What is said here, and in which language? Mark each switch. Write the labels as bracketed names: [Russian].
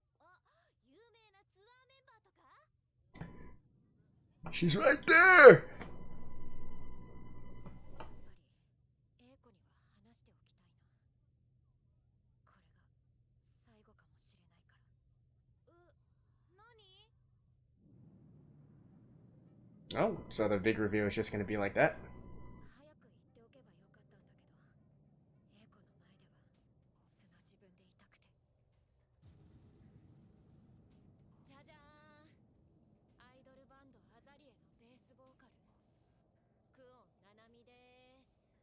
[Japanese] あ、有名なツアーメンバーとか？ [English] She's right there! [Japanese] やっぱりエイコには話しておきたいな。これが最後かもしれないから。何？ [English] Oh, so the big reveal is just gonna be like that? [Japanese] 早く言っておけばよかったんだけど、エイコの前では素の自分でいたくて。じゃじゃーん。アイドルバンドアザリエのベースボーカル、クオンナナミでーす。